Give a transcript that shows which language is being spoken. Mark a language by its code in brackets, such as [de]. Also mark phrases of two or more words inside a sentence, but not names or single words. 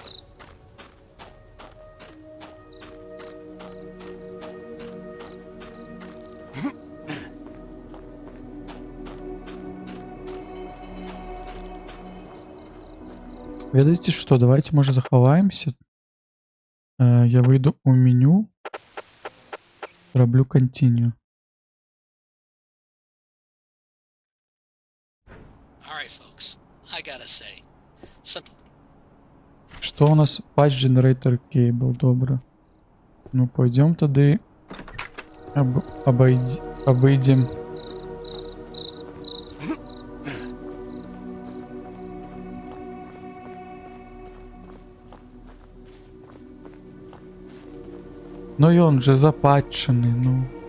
[be] Ведаеце што, давайте можа захаваемся. Я выйду у меню. Раблю continue. [en] Alright, folks. I gotta say, some [be] Што у нас [en] patch generator cable, [be] добра. [ru] Ну пойдём тады обойдем. [be] Ну ён же запатчаны, ну.